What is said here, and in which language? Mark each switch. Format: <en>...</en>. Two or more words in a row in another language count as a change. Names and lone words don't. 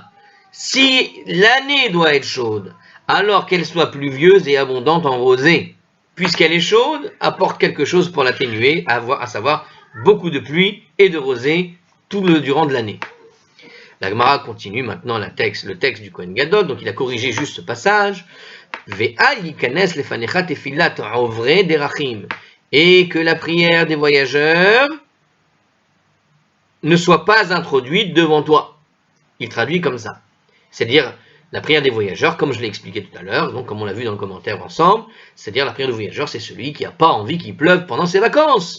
<fr>Si l'année doit être chaude, alors qu'elle soit pluvieuse et abondante en rosée, puisqu'elle est chaude, apporte quelque chose pour l'atténuer, à savoir beaucoup de pluie et de rosée tout le durant de l'année. La Gemara continue maintenant le texte du Kohen Gadol, donc il a corrigé juste ce passage.</fr> <he>ואל יכנס לפניך תפלת עוברי דרכים.</he> <fr>Et que la prière des voyageurs ne soit pas introduite devant toi. Il traduit comme ça. C'est-à-dire, la prière des voyageurs, comme je l'ai expliqué tout à l'heure, donc comme on l'a vu dans le commentaire ensemble, c'est-à-dire la prière des voyageurs, c'est celui qui n'a pas envie qu'il pleuve pendant ses vacances.</fr>